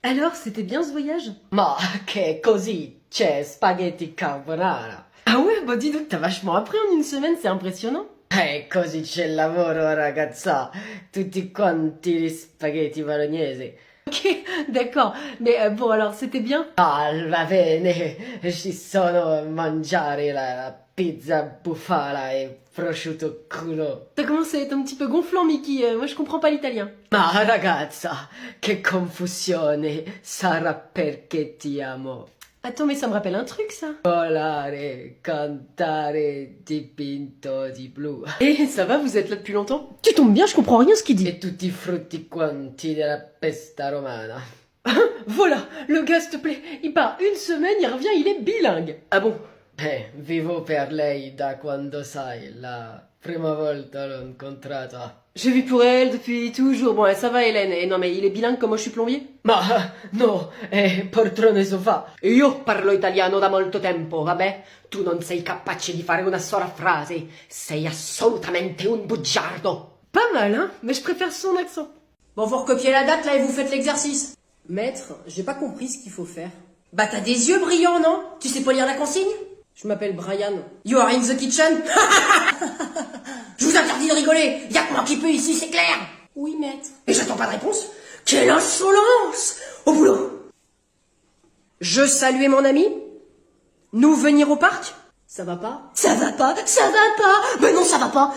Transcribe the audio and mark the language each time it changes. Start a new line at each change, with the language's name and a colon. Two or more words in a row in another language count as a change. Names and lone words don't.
French: Alors, c'était bien ce voyage?
Italian: Ma che così c'è spaghetti carbonara.
French: Ah ouais, bah dis donc, t'as vachement appris en une semaine, c'est impressionnant.
Italian: Così c'è il lavoro, ragazza. Tutti quanti gli spaghetti bolognesi.
French: Ok, d'accord. Mais bon, alors, c'était bien?
Italian: Ah, va bene, ci sono mangiare la pizza bufala e prosciutto crudo.
French: Ça commence à être un petit peu gonflant, Mickey. Moi, je comprends pas l'italien.
Italian: Ma ragazza, che confusione, sarà perché ti amo.
French: Attends, mais ça me rappelle un truc, ça.
Italian: Volare, cantare, dipinto di blu.
French: Eh, ça va, vous êtes là depuis longtemps? Tu tombes bien, je comprends rien ce qu'il dit.
Italian: E tutti i frutti quanti della pesta romana.
French: Voilà, le gars, s'il te plaît, il part une semaine, il revient, il est bilingue. Ah bon?
Italian: Vivo per lei da quando sai, la prima volta l'ho incontrata.
French: J'ai vu pour elle depuis toujours. Bon, ça va, Hélène. Et non, mais il est bilingue comme moi, je suis plombier?
Italian: Ma no, poltrone sofà. Io parlo italiano da molto tempo, vabbè? Tu non sei capace di fare una sola frase. Sei assolutamente un bugiardo.
French: Pas mal, hein? Mais je préfère son accent. Bon, vous recopiez la date, là, et vous faites l'exercice. Maître, j'ai pas compris ce qu'il faut faire. Bah, t'as des yeux brillants, non? Tu sais pas lire la consigne? Je m'appelle Brian.
English: You are in the kitchen?
French: Je vous interdis de rigoler. Y'a que moi qui peux ici, c'est clair? Oui, maître. Et j'attends pas de réponse? Quelle insolence! Au boulot! Je saluais mon ami? Nous venir au parc? Ça va pas? Ça va pas? Ça va pas? Mais non, ça va pas!